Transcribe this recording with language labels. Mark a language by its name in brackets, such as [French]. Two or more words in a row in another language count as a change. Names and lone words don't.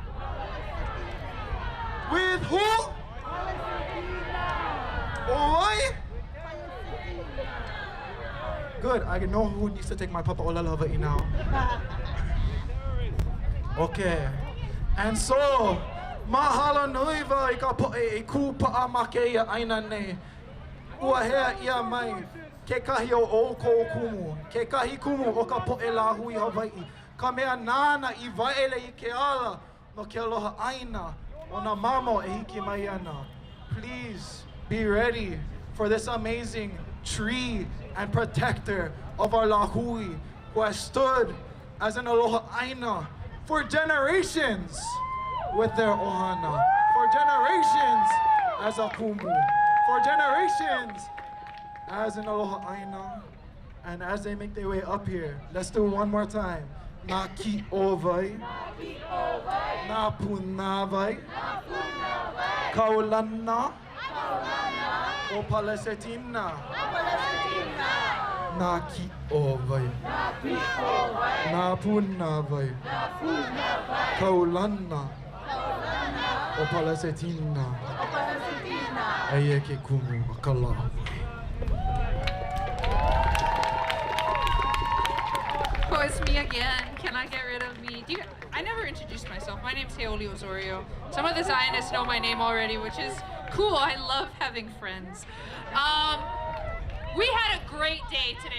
[English] With who? Oi? Good, I know who needs to take my [Hawaiian] papa ola Hawai'i [English] now. Okay. And so, [Hawaiian] mahalo nui wai ka po'e e Kapa'akea aina nei. Ua hea ia mai, ke kahi o kou kumu, ke kahi kumu o ka po'e la hui Hawai'i. Ka mea nana I waele I ke ala, no ke aloha aina, o na mamo e hiki mai ana. [English] Please be ready for this amazing tree and protector of our lahui, who has stood as an [Hawaiian] aloha aina [English] for generations with their ohana, for generations as a kumu, for generations as an [Hawaiian] aloha aina. [English] And as they make their way up here, let's do it one more time. [Hawaiian] Na ki ovai, na punavai, kaulana, o Palestine. Na ki ovai, na punavai, kaulana, o Palestine. Eie ke kumu makala. [English] Oh, it's me again. Can I get rid of me? I never introduced myself. My name's Heoli Osorio. Some of the Zionists know my name already, which is cool. I love having friends. We had a great day today.